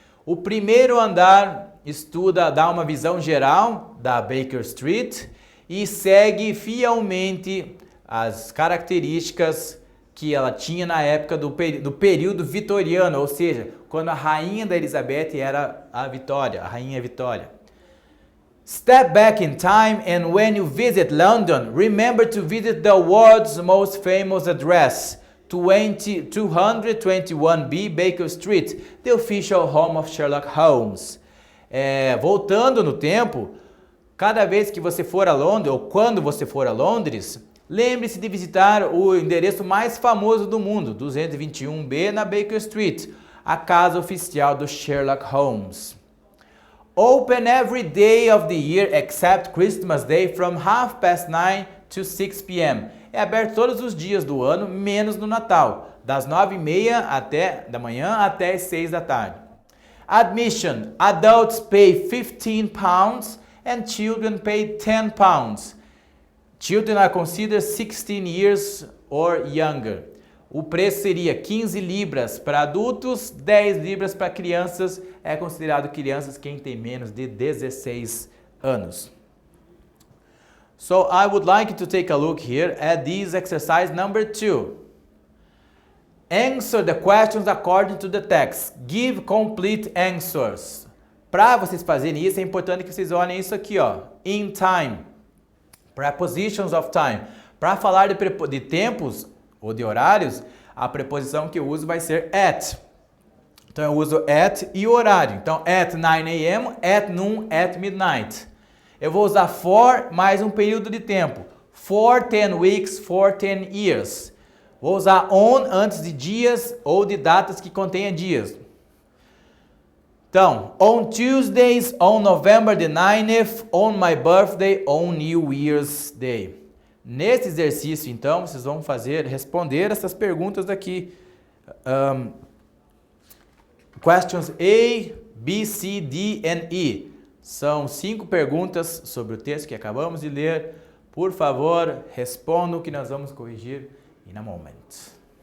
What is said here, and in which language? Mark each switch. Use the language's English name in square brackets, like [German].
[Portuguese] O primeiro andar dá uma visão geral da Baker Street e segue fielmente as características que ela tinha na época do período vitoriano, ou seja, quando a rainha da Elizabeth era a rainha Vitória. [English] Step back in time and when you visit London, remember to visit the world's most famous address, 221B Baker Street, the official home of Sherlock Holmes. [Portuguese] Voltando no tempo, cada vez que você for a Londres, ou quando você for a Londres, lembre-se de visitar o endereço mais famoso do mundo, 221B na Baker Street, a casa oficial do Sherlock Holmes. [English] Open every day of the year except Christmas Day from 9:30 to 6 p.m. [Portuguese] É aberto todos os dias do ano, menos no Natal, das 9:30 da manhã até as 6 da tarde. [English] Admission. Adults pay £15 and children pay £10. Children are considered 16 years or younger. [Portuguese] O preço seria 15 libras para adultos, 10 libras para crianças. É considerado crianças quem tem menos de 16 anos. [English] So I would like you to take a look here at this exercise number 2. Answer the questions according to the text. Give complete answers. [Portuguese] Para vocês fazerem isso, é importante que vocês olhem isso aqui, ó. [English] In time. Prepositions of time. [Portuguese] Para falar de tempos ou de horários, a preposição que eu uso vai ser at. Então eu uso at e o horário. [English] Então at 9 a.m., at noon, at midnight. [Portuguese] Eu vou usar for mais um período de tempo. [English] For 10 weeks, for 10 years. [Portuguese] Vou usar on antes de dias ou de datas que contenha dias. [English] Então, on Tuesdays, on November the 9th, on my birthday, on New Year's Day. [Portuguese] Nesse exercício, então, vocês vão responder essas perguntas daqui. [English] Questions A, B, C, D and E. [Portuguese] São 5 perguntas sobre o texto que acabamos de ler. Por favor, respondam que nós vamos corrigir [English] in a moment.